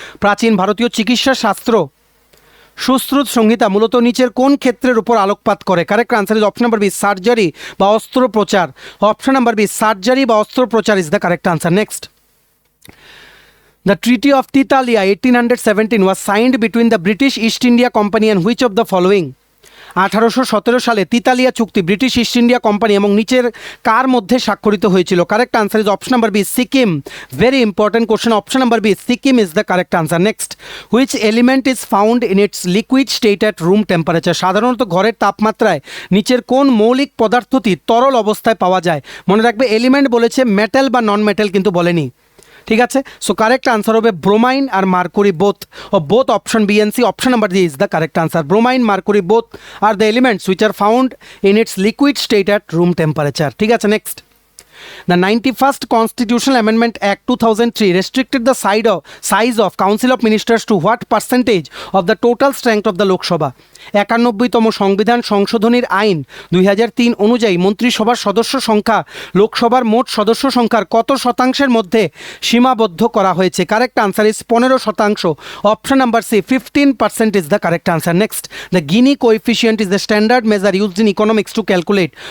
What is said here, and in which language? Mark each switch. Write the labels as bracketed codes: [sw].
[bn] প্রাচীন ভারতীয় চিকিৎসা শাস্ত্র সুশ্রুত সংহিতা মূলত নিচের কোন ক্ষেত্রের উপর আলোকপাত করে? [en] Correct answer is option number B surgery বা অস্ত্রোপচার। Option number B surgery বা অস্ত্রোপচার is the correct answer. Next, the Treaty of Titalia 1817 was signed between the British East India Company and which of the following? [bn] 1817 সালে তিতালিয়া চুক্তি British east India company এবং নিচের কার মধ্যে স্বাক্ষরিত হয়েছিল? [en] Correct answer is option number B Sikkim. Very important question. Option number B Sikkim is the correct answer. Next, which element is found in its liquid state at room temperature? [bn] সাধারণত ঘরের তাপমাত্রায় নিচের কোন মৌলিক পদার্থটি তরল অবস্থায় পাওয়া যায়? মনে রাখবে এলিমেন্ট বলেছে, মেটাল বা নন মেটাল কিন্তু বলেনি। ঠিক আছে, [en] So correct answer হবে bromine আর mercury both option B and C, option number D is the correct answer. Bromine mercury both are the elements which are found in its liquid state at room temperature. [bn] ঠিক আছে, next. [en] The 91st Constitutional Amendment Act 2003 restricted the size of Council of Ministers to what percentage of the total strength of the Lok Sabha? [bn] 91তম সংবিধান সংশোধনীর আইন 2003 অনুযায়ী মন্ত্রিসভার সদস্য সংখ্যা লোকসভার মোট সদস্য সংখ্যার কত শতাংশের মধ্যে সীমাবদ্ধ করা হয়েছে? [en] Correct answer is 15%। Option number C 15% is the correct answer. Next, the Gini coefficient is the standard measure used in economics to calculate.